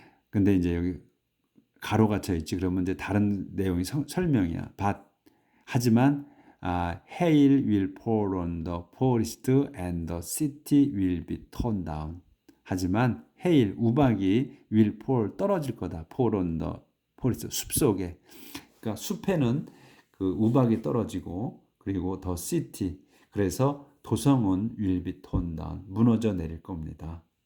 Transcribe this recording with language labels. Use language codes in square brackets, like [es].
[ko] 근데 이제 여기 가로가 쳐 있지. 그러면 이제 다른 내용이 설명이야. 하지만 [en] hail will fall on the forest and the city will be torn down. [ko] 하지만 hail, 우박이 [en] will fall, [ko] 떨어질 거다. [en] fall on the forest, [ko] 숲속에. 그러니까 숲에는 그 우박이 떨어지고, 그리고 the city, 그래서 도성은 [en] will be torn down, [ko] 무너져 내릴 겁니다.